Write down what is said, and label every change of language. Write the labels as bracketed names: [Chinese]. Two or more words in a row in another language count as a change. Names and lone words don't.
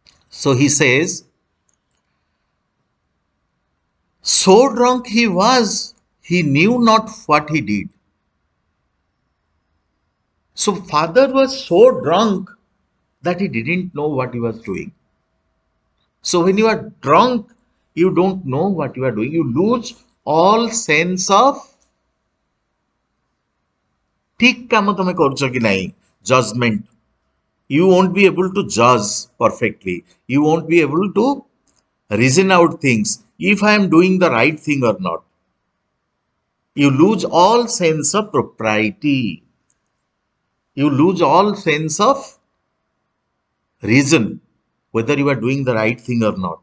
[English] So he says, So drunk he was, he knew not what he did. So father was so drunk that he didn't know what he was doing. So when you are drunk, you don't know what you are doing. You lose all sense of [Gujarati] ઠીક કામ તમે કરછો કિ નહીં [English] judgment. You won't be able to judge perfectly. You won't be able to reason out things if I am doing the right thing or not. You lose all sense of propriety. You lose all sense of reason whether you are doing the right thing or not.